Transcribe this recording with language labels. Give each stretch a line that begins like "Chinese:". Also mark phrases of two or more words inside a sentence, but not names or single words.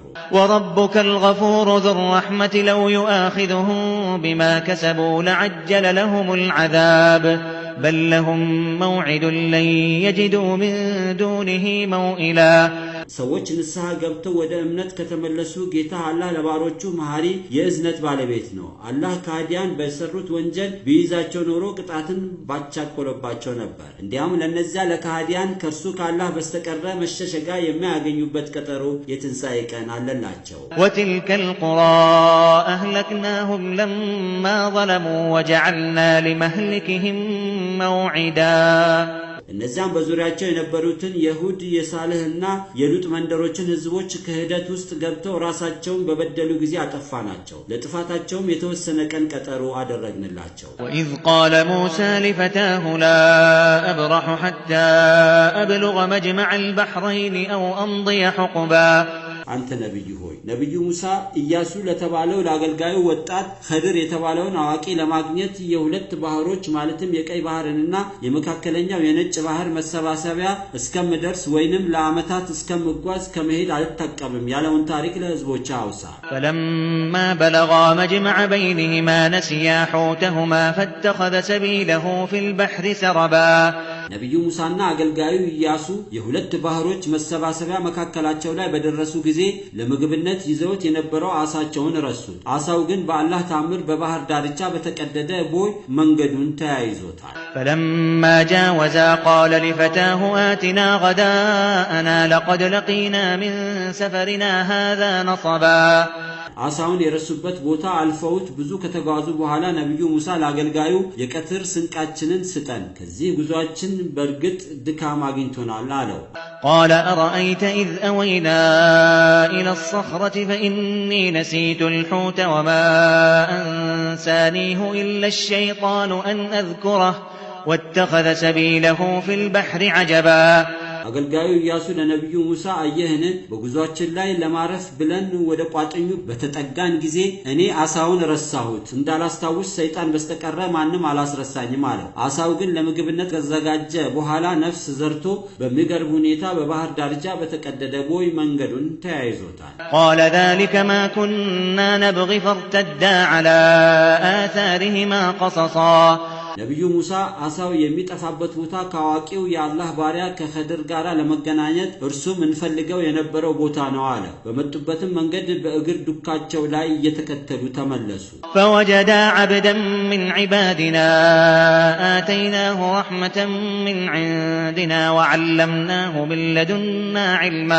Arabic: وربك الغفور ذو الرحمة لو يؤاخذهم بما كسبوا لعجل لهم العذاب بل لهم موعد لن يجدوا من دونه موئلا
Amharic: ሰዎች ንስሐ ገብተው ወደ እምነት ከተመለሱ ጌታ አላህ ለባሮቹ መሐሪ የእዝነት ባለቤት ነው። አላህ ከሃዲያን በሰሩት ወንጀል ቢይዛቸው ኖሮ ቅጣትን ባቻኮለባቸው ነበር። እንዲያም ለነዚያ ለከሃዲያን ከርሱ ከአላህ በስተቀር መሸሸጋ የማያገኙበት ቀጠሮ የትንሣኤ ቀን አለላቸው።
Arabic: وتلك القرى أهلكناهم لما ظلموا وجعلنا لمهلكهم موعدا
Amharic: እነዚያም በዙሪያቸው የነበሩትን የሁድ የሳልህና የሉጥ መንደሮችን ህዝቦች ከህደት ውስጥ ገብተው ራሳቸውን በበደሉ ጊዜ አጠፋናቸው። ለጥፋታቸውም የተወሰነ ቀን ቀጠሮ አደረግንላቸው።
Arabic: وإذ قال موسى لفتاه لا أبرح حتى أبلغ مجمع البحرين أو أمضي حقبا
Amharic: አንተ ነብይ ሆይ ነብዩ ሙሳ ኢያሱ ለተባለው ለአገልጋዩ ወጣት ኸድር የተባለውን አዋቂ ለማግኘት የሁለት ባህሮች ማለትም የቀይ ባህርንና የመካከለኛው የነጭ ባህር መሰባሰቢያ እስከምደርስ ወይንም ለአመታት እስከምጓዝ ከመሄድ አልተቀበም ያለውን ታሪክ ለህዝቦች አውሳ
Arabic: فلما بلغا مجمع بينهما نسيا حوتهما فاتخذ سبيله في البحر سربا
Amharic: ነብዩ ሙሳና አገልጋዩ ኢያሱ የሁለት ባህሮች መሰባሰቢያ መካከላቸው ላይ በደረሱ ጊዜ ለምግብነት ይዘውት የነበረው አሳቸውን ረሱት አሳው ግን በአላህ ታምር በባህር ዳርቻ በተቀደደ ቦይ መንገዱን ተያይዞታል
Arabic: فلما جاوزا قال لفتاه آتنا غداءنا لقد لقينا من سفرنا هذا نصبا
Amharic: አሳውን የረሱበት ቦታ አልፈውት ብዙ ከተጓዙ በኋላ ነብዩ ሙሳ ለአገልጋዩ የቀትር ስንቃችንን ስጠን ከዚህ ጉዟችን በርግጥ ድካም አግኝቶናል አለው
Arabic: قال أرأيت إذ أوينا إلى الصخرة فإني نسيت الحوت وما أنسانيه إلا الشيطان أن أذكره واتخذ سبيله في البحر عجبا
Amharic: አገልጋዩ ኢያሱ ለነብዩ ሙሳ አየህን በጉዟችን ላይ ለማረፍ ብለን ወደ ቋጥኙ በተጠጋን ጊዜ እኔ አሳውን ረሳሁት እንዳላስታውስ ሰይጣን በስተቀረ ማንም አላስረሳኝም አለው አሳው ግን ለምግብነት ተዘጋጀ በኋላ ነፍስ ዘርቶ በሚገርም ሁኔታ በባህር ዳርቻ በተቀደደ ቦይ መንገዱን ተያይዞታል
Arabic: قال ذلك ما كنا نبغي فارتدا على آثارهما قصصا
Amharic: ነብዩ ሙሳ አሳው የሚጠፋበት ቦታ ካዋቂው የአላህ ባሪያ ከኸድር ጋር ለመገናኘት እርሱም እንፈልገው የነበረው ቦታ ነው አለ በመጡበትም መንገድ በእግር ዱካቸው ላይ እየተከተሉ ተመለሱ
Arabic: فوجدا عبدا من عبادنا آتيناه رحمة من عندنا وعلمناه من لدنا علما